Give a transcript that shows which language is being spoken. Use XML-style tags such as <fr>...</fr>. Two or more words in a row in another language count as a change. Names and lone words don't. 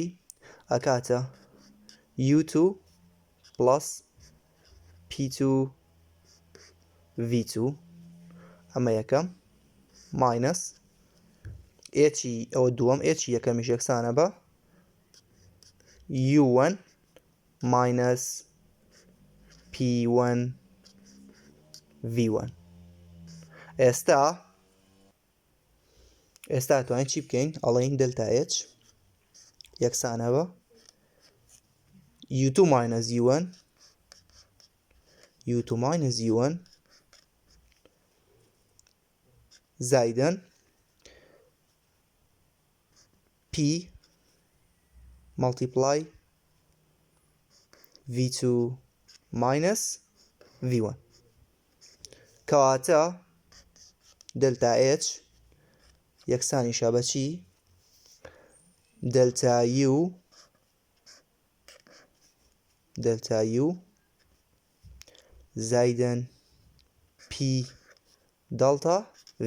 <ckb>ئەکاتە U2 plus P2 V2 ئەمە یەکەم ماینەس H ئەوە دووەم H یەکەمیش یەکسانە بە U1 minus P1 V1. ئێستا توانین چی بکەین؟ ئەڵێین دلتا H یەکسانە بە U2 minus U1 زائداً P multiply V2 minus V1. کەواتە دلتا H یەکسانیشە بە چی؟ دلتا U زائداً P دلتا V.</ckb>